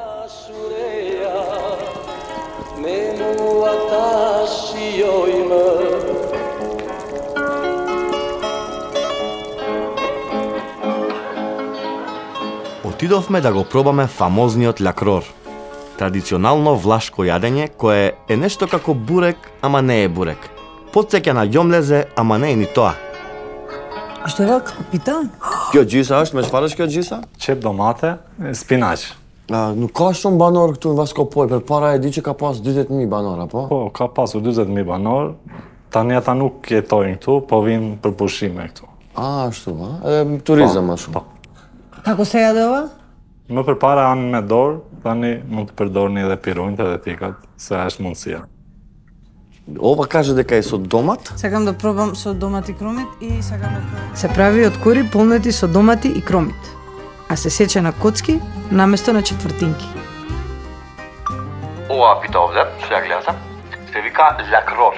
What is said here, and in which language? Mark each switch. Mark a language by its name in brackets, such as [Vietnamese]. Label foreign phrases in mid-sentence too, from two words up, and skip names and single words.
[Macedonian] Отидовме да го пробаме фамозниот лакрор. Традиционално влашко јадење кое е нешто како бурек, ама не е бурек. Потсеќа на ѓомлезе, ама не е ни тоа. А што е како пита? [Albanian] Kjo gjisa është, me çfarë është kjo gjisa? Qep domate, spinaq. Nuk ka shumë banor këtu në Vaskopoj, përpara e di që ka pas 20.000 banor, apo? Po, ka pasur 20.000 banor. Tani ata nuk jetojnë këtu, po vinë për pushime këtu. Ashtu, ha? Edhe turizëm më shumë. [Macedonian] Како se jaде ова? [Albanian] Më përpara anë me dorë, tani mund të përdorni edhe pirunjtë edhe tikat, se është mundësia. [Macedonian] Ова каже дека е со домат? Сакам да пробам со домат и кромит и сакам да пробам. Се прави од кори полнети со домати и кромит, а се сече на коцки наместо на четвртинки. Ова пита овде, што ја гледам, се вика лакрор.